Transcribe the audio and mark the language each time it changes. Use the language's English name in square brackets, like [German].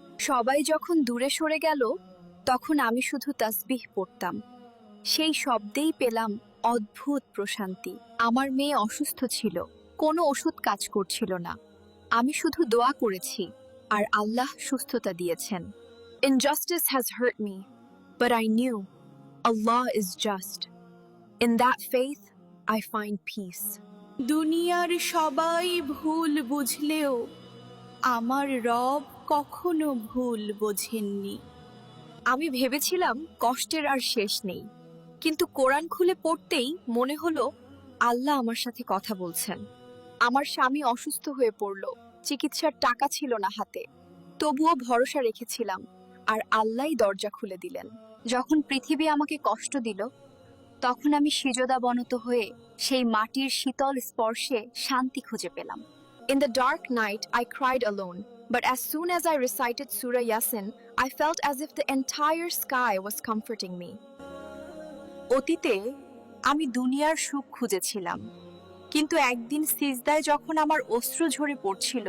[Bangla] সবাই যখন দূরে সরে গেল তখন আমি শুধু তাসবিহ পড়তাম। সেই শব্দেই পেলাম অদ্ভুত প্রশান্তি। আমার মেয়ে অসুস্থ ছিল, কোনো ওষুধ কাজ করছিল না। আমি শুধু দোয়া করেছি, আর আল্লাহ সুস্থতা দিয়েছেন। [English] Injustice has hurt me, but I knew Allah is just. In that faith, I find peace. [Bangla] দুনিয়ার সবাই ভুল বুঝলেও আমার রব কখনো ভুল বোঝেননি। আমি ভেবেছিলাম কষ্টের আর শেষ নেই, কিন্তু কোরআন খুলে পড়তেই মনে হলো আল্লাহ আমার সাথে কথা বলছেন। আমার স্বামী অসুস্থ হয়ে পড়ল, চিকিৎসার টাকা ছিল না হাতে, তবুও ভরসা রেখেছিলাম, আর আল্লাহই দরজা খুলে দিলেন। যখন পৃথিবী আমাকে কষ্ট দিল তখন আমি সিজদাবনত হয়ে সেই মাটির শীতল স্পর্শে শান্তি খুঁজে পেলাম। [English] In the dark night, I cried alone, but as soon as I recited Surah Yasin, I felt as if the entire sky was comforting me. [Bangla] অতীতে আমি দুনিয়ার সুখ খুঁজেছিলাম, কিন্তু একদিন সিজদায় যখন আমার অশ্রু ঝরে পড়ছিল